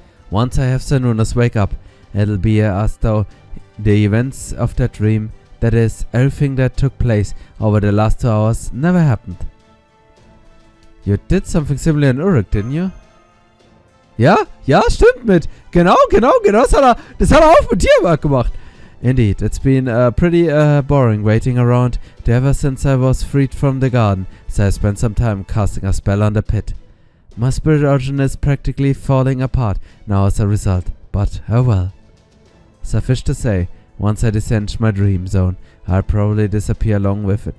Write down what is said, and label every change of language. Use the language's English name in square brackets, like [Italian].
[English] Once I have Cernunnos wake up, it'll be as though the events of that dream, that is, everything that took place over the last 2 hours, never happened. You did something similar in Uruk, didn't you? [German] Ja, stimmt mit. Genau, das hat er auch mit dir gemacht. [English] Indeed, it's been pretty boring waiting around ever since I was freed from the garden, so I spent some time casting a spell on the pit. My spirit origin is practically falling apart now as a result, but oh well. Suffice to say, once I descend my dream zone, I'll probably disappear along with it.